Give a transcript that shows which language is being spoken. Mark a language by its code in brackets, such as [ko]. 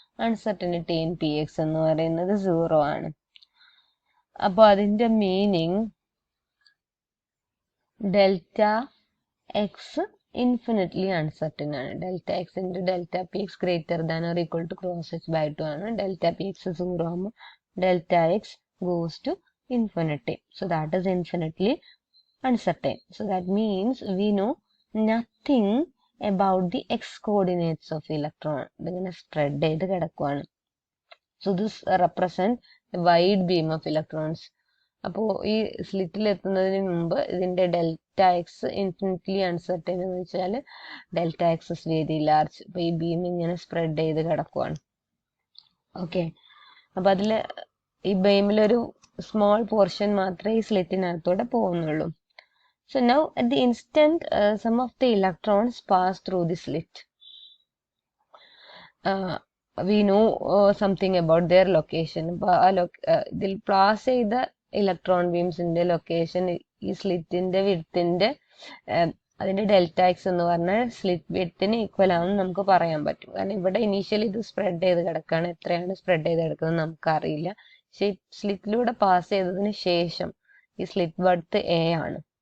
[ml] Uncertainty in P X എന്ന് പറയുന്നത് 0 ആണ്. അപ്പോൾ അതിന്റെ meaning [en] delta x infinitely uncertain [ml] ആണ്. [en] Delta x into delta p x greater than or equal to cross h by 2 ആണ്. [ml] Delta P X 0 ആകുമ്പോൾ delta X [en] Goes to infinity. So that is infinitely uncertain. So that means we know nothing about the x coordinates of electron. They're spread [ml] ചെയ്ത് കിടക്കുകയാണ്. [en] So this represents a wide beam of electrons. [ml] അപ്പോൾ ഈ സ്ലിറ്റിൽ എത്തുന്നതിന് മുമ്പ് ഇതിന്റെ delta X infinitely uncertain എന്ന് വെച്ചാൽ [en] Delta x is very large. [ml] അപ്പോൾ ഈ ബീം ഇങ്ങനെ സ്പ്രെഡ് ചെയ്ത് കിടക്കുകയാണ്. ഓക്കെ, അപ്പൊ അതില് ഈ ബീമിലൊരു [en] small portion [ml] മാത്രമേ ഈ സ്ലിറ്റിനകത്തൂടെ പോകുന്നുള്ളൂ. [en] So now at the instant some of the electrons pass through the slit. We know something about their location. [ml] ഇതിൽ പാസ് ചെയ്ത ഇലക്ട്രോൺ ബീംസിന്റെ ലൊക്കേഷൻ ഈ സ്ലിറ്റിന്റെ വിഡ്ത്തിന്റെ അതിന്റെ ഡെൽറ്റ എക്സ് എന്ന് പറഞ്ഞാൽ സ്ലിറ്റ് വിഡ്ത്തിന് ഈക്വൽ ആണെന്ന് നമുക്ക് പറയാൻ പറ്റും. കാരണം ഇവിടെ ഇനീഷ്യലി ഇത് സ്പ്രെഡ് ചെയ്ത് കിടക്കുകയാണ്. എത്രയാണ് സ്പ്രെഡ് ചെയ്ത് കിടക്കുന്നത് നമുക്കറിയില്ല. പക്ഷെ സ്ലിറ്റിലൂടെ പാസ് ചെയ്തതിന് ശേഷം ഈ സ്ലിറ്റ് വർത്ത് എ ആണ്.